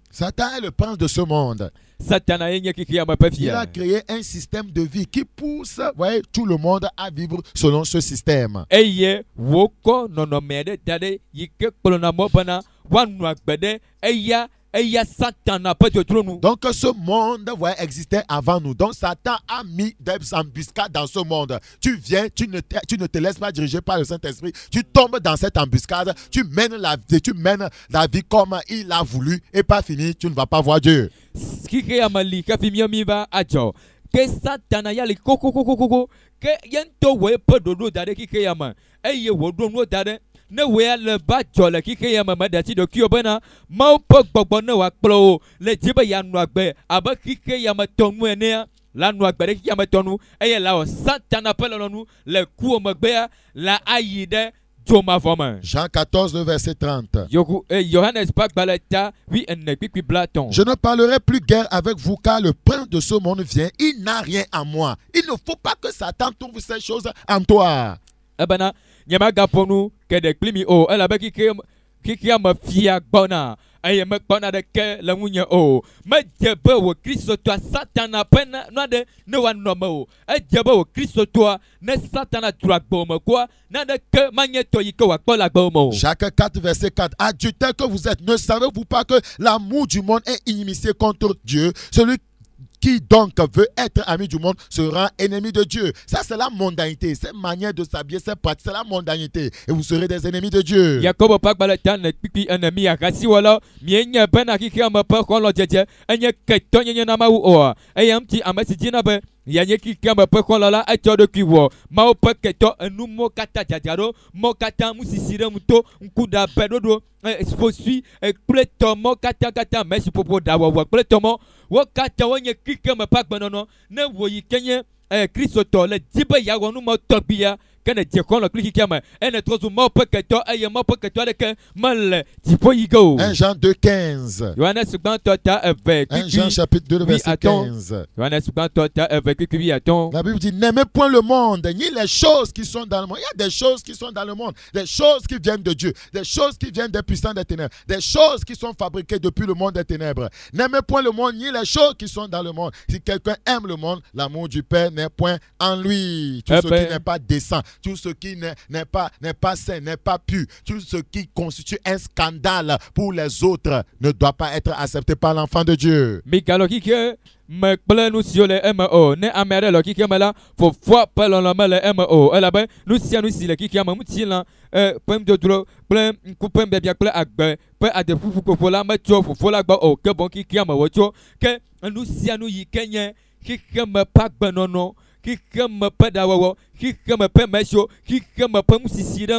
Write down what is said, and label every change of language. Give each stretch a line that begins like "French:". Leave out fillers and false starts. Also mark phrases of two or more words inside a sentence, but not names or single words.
French: Satan est le prince de ce monde.
Ewe: Satana ye nye kiki ame ƒe
French: Il
Ewe: fia.
French: a créé un système de vie qui pousse tout le monde à vivre selon ce système.
Ewe: Eye wokɔ nɔnɔme aɖe da ɖe yi ke kplɔna mɔ bena woanɔ agbe ɖe eya Satana ƒe dzodzronu.
French: Donc ce monde existait avant nous. Donc Satan a mis des embuscades dans ce monde. Tu viens, tu ne te laisses pas diriger par le Saint-Esprit. Tu tombes dans cette embuscade. Tu mènes la vie comme il a voulu. Et pas fini, tu ne vas pas voir Dieu.
Ewe: Kike amali kafi mi va adzɔ ke Satana ya le kokokokoko ke yento wo eƒe ɖoɖo da ɖe kike ya me eye wòɖo nuwo da ɖe ne wo ya le ba dzɔ le kike ya me me ɖe asi ɖokuiwo bena Mawu ƒe gbɔgbɔ ne wòakplɔ wo le dzi be yeanɔ agbe abe kike ya me tɔnu enea la nɔ agbe ɖe kike ya me tɔnu eye la wɔ Satana ƒe lɔlɔ̃nu le kuwo megbea la ayi ɖe dzomavɔ me.
French: Jean 14, le verset 30.
Ewe: Johannes ƒe agbalẽ ta kpikpi bla tɔn.
French: Je ne parlerai plus guère avec vous car le prince de ce monde vient. Il n'a rien à moi. Il ne faut pas que Satan trouve ces choses en toi.
Ewe: Ebena nyemagaƒo nu geɖe kpli mi o elabe kikea me fia gbɔna eye mekpɔna ɖeke le ŋunye o medze be wò kristotɔa Satana ƒe nu aɖe ne wòanɔ me o edze be wò kristotɔa ne Satana trɔ agbewo me koa naɖeke manye tɔ yi ke wòakpɔ le agbewo me o.
French: Jacques 4, verset 4. Adultère que vous êtes, ne savez-vous pas que l'amour du monde est inimitié contre Dieu? Celui qui donc veut être ami du monde sera ennemi de Dieu. Ça, c'est la mondanité. Cette manière de s'habiller, c'est la mondanité. Et vous serez des ennemis de Dieu.
Ewe: Yakobo ƒe agbalẽ ta ne kpikpi ene mi ahasiwɔlawo mienye bena kikea me ƒe xɔlɔ dzedze enye ketɔnyenye na Mawu oa eye ŋuti ame si dzina be yanye kikea me ƒe xɔlɔ la etsɔ ɖokui wɔ Mawu ƒe ketɔ enumo katã dzadzraɖo mɔ katã musisi ɖe ŋuto ŋkuɖabe ɖoɖo ƒosui kple tɔmɔ katã mesi ƒoƒo ɖawɔwɔ kple tɔmɔ wo katã wonye kike me ƒe agbenɔnɔ ne wò yi ke nye kristotɔ le dzi be yeawɔ numɔ tɔgbuia ke ne dze xɔlɔ kpli kikea me ene trɔ zu Mawu ƒe ketɔ eye Mawu ƒe ketɔ aɖeke mele dziƒo yi ge o.
French: 1 Jean 2, 15.
Ewe: Yohanes gbãtɔ ta eve
French: 1 Jean chapitre 2, verset 15.
Ewe: Yohanes gbãtɔ ta eve kpikpi atɔn.
French: La Bible dit, n'aimez point le monde, ni les choses qui sont dans le monde. Il y a des choses qui sont dans le monde, des choses qui viennent de Dieu, des choses qui viennent des puissants des ténèbres, des choses qui sont fabriquées depuis le monde des ténèbres. N'aimez point le monde, ni les choses qui sont dans le monde. Si quelqu'un aime le monde, l'amour du Père n'est point en lui. Tout ce qui n'est pas décent, tout ce qui n'est pas sain, n'est pas pur, tout ce qui constitue un scandale pour les autres ne doit pas être accepté par l'enfant de Dieu.
Ewe: Mikalo kike me kple nu siwo le eme o. Ne ame aɖe le kikea me la, fofoa ƒe lɔlɔ̃ le eme o. Elabe nu sia nu si le kikea me, ŋutilã ƒe ŋudodro kple ŋku ƒe biabia kple agbe ƒe adeƒuƒu ƒoƒo la metso fofo la gbɔ o, ke boŋ kikea me wòtso. Ke nu sia nu yi ke nye xixeme ƒe agbenɔnɔ, xixeme ƒe ɖawɔwɔ, xixeme ƒe mesio, xixeme ƒe ŋusisi ɖe